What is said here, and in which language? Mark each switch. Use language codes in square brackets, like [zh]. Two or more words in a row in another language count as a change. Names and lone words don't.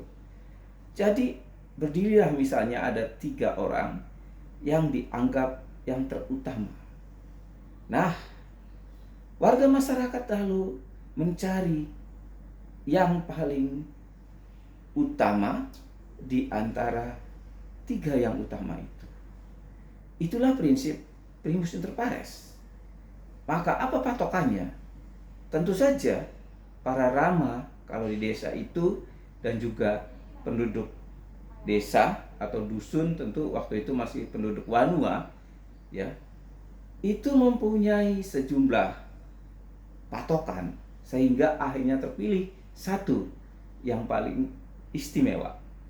[id] Jadi berdirilah misalnya ada 3 orang yang dianggap yang terutama. Nah, warga masyarakat lalu mencari yang paling utama di antara 3 yang utama itu. Itulah prinsip [la] primus inter pares. [id] Maka apa patokannya? Tentu saja para rama kalau di desa itu, dan juga penduduk desa atau dusun, tentu waktu itu masih penduduk Wanua ya, itu mempunyai sejumlah patokan sehingga akhirnya terpilih satu yang paling istimewa.